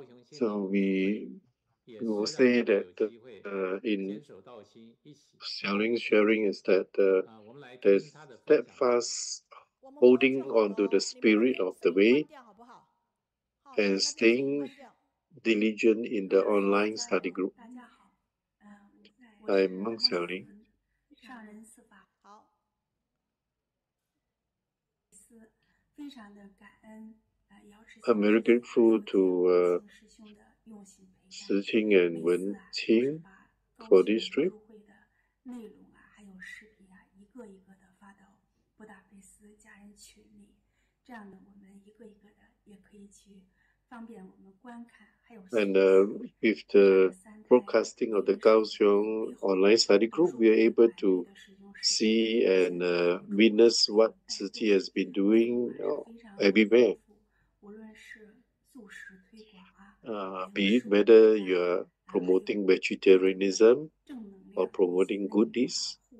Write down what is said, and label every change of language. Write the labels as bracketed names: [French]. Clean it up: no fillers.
[English] So we will say that in Xiaoling sharing is that there's steadfast holding on to the spirit of the way and staying diligent in the online study group. I'm Meng Xiaoling. [Chinese] 上人司法好，非常的感恩 [English] I'm very grateful to Shijng and Wenqing for this trip. [Chinese] 内容啊，还有视频啊，一个一个的发到布达佩斯家人群里，这样呢，我们一个一个的也可以去方便我们观看，还有 [English] And with the broadcasting of the Kaohsiung online study group, we are able to see and witness what Tzu Chi has been doing everywhere. [Chinese] 无论是素食推广 [English] 啊 be it whether you are promoting vegetarianism or promoting good deeds.